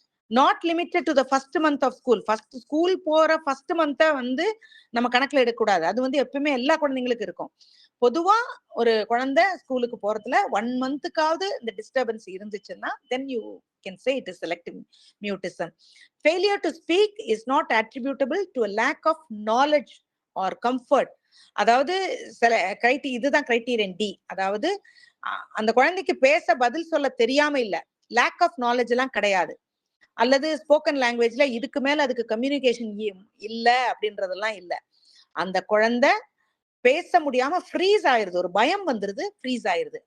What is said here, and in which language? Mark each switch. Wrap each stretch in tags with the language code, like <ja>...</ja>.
<en>Not limited to the first month of school.</en> <ta>School போற first மந்த்தை வந்து நம்ம கணக்குல எடுக்கக்கூடாது. அது வந்து எப்பவுமே எல்லா குழந்தைங்களுக்கும் இருக்கும். பொதுவா ஒரு குழந்தை ஸ்கூலுக்கு போறதுல 1 monthக்காவது இந்த டிஸ்டர்பன்ஸ் இருந்துச்சுன்னா</ta> <en>then you can say it is selective mutism. Failure to speak is not attributable to a lack of knowledge or comfort.</en> <ta>அதாவது இதுதான் கிரைட்டீரியன் டி. அதாவது அந்த குழந்தைக்கு பேச பதில் சொல்ல தெரியாம இல்ல, லேக் ஆஃப் நாலேஜ் எல்லாம் கிடையாது, அல்லது ஸ்போக்கன் லாங்குவேஜ்ல இதுக்கு மேல அதுக்கு கம்யூனிகேஷன் இல்ல அப்படின்றதெல்லாம் இல்ல. அந்த குழந்தை பேச முடியாம ஃப்ரீஸ் ஆயிருது, ஒரு பயம் வந்துருது, ஃப்ரீஸ் ஆயிருது.</ta>